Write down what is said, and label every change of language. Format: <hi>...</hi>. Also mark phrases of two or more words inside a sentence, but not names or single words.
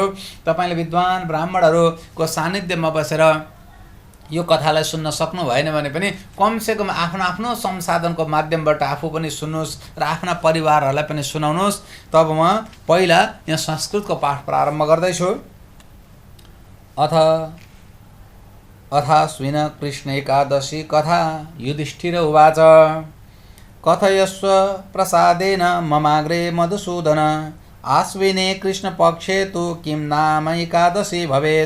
<ne>तपाईँले विद्वान ब्राह्मणहरूको सान्निध्यमा बसेर यो कथालाई सुन्न सक्नु भएन भने पनि कमसेकम आफ्नो आफ्नो संसाधनको माध्यमबाट आफू पनि सुन्नुहोस् र आफ्ना परिवारहरूलाई पनि सुनाउनुहोस्। तब म पहिला यहाँ संस्कृतको पाठ प्रारम्भ गर्दैछु।</ne> <sa>अथाश्विन कृष्ण एकादशी कथा युधिष्ठिर उवाच कथयस्व प्रसादेन ममाग्रे मधुसूदन आश्विने कृष्ण पक्षे तु किं नाम एकादशी भवेत्।</sa>